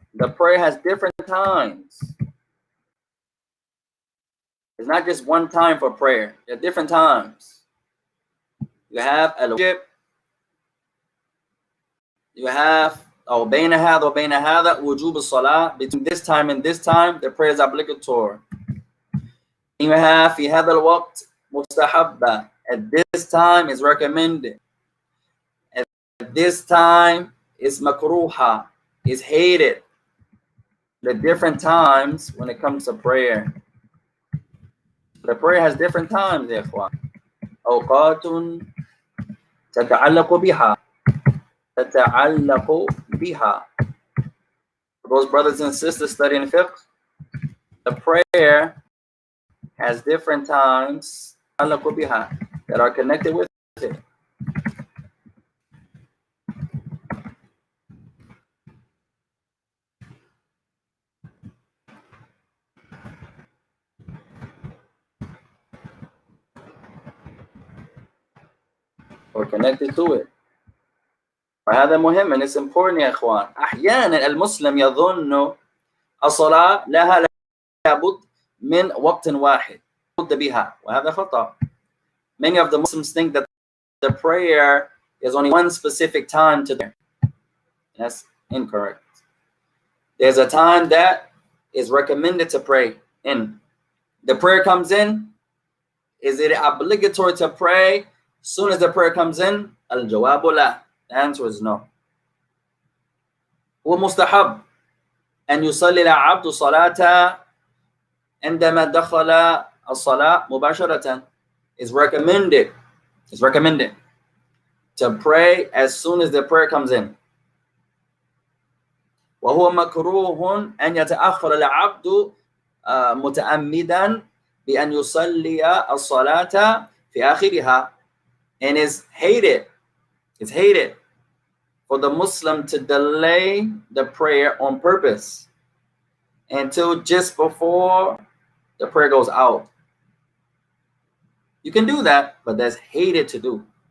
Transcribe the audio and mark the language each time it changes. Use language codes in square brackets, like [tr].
[en] The prayer has different times. It's not just one time for prayer. There are different times. You have al-wajib. You have [ar] بين هذا وبين هذا وجوب الصلاة. [en] Between this time and this time, the prayer is obligatory. You have [ar] في هذا الوقت مستحبة. [en] At this time is recommended. At this time is makruha. Is hated. The different times when it comes to prayer. The prayer has different times, [ar] يا إخوان. أوقات تتعلق بها. تتعلق بها. [en] For those brothers and sisters studying fiqh, the prayer has different times [ar] تتعلق بها [en] that are connected with it. Or connected to it. [ar] وهذا مهم [en] and it's important [ar] يا إخوان. أحيانا المسلم يظن الصلاة لها لابد من وقت واحد. بها وهذا خطأ. [en] Many of the Muslims think that the prayer is only one specific time to prayer. That's incorrect. There's a time that is recommended to pray in. The prayer comes in. Is it obligatory to pray as soon as the prayer comes in? [ar] Al-jawabu la. [en] The answer is no. [ar] هو مستحب أن يصلي العبد صلاة عندما دخل الصلاة مباشرة. [en] It's recommended. It's recommended to pray as soon as the prayer comes in. [ar] وهو مكروه أن يتأخر العبد متعمدا بأن يصلي الصلاة في آخرها. [en] And it's hated for the Muslim to delay the prayer on purpose until just before the prayer goes out. You can do that, but that's hated to do.